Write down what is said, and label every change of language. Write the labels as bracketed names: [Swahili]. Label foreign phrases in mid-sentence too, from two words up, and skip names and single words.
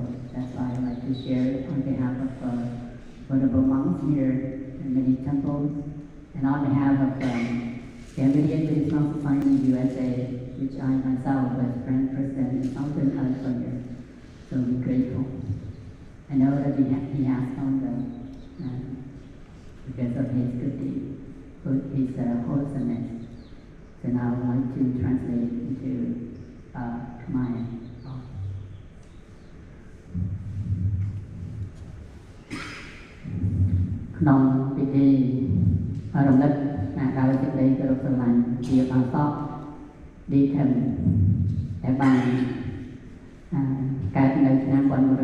[English] That's why I like to share it on behalf of Buddha monks here in many temples, and on behalf of the Whittier Buddhist Monk Society in the USA, which I myself was Grand President in Southern California. So we're grateful. I know that he has found them because of his good deed, his wholesomeness. So now I would like to translate into Khmer. [Khmer] ក្នុងពិធីរំលឹកការសេចក្តីគោរពស្រឡាញ់ជាបាសកឌីថឹមដែលបានកើតនៅឆ្នាំ1937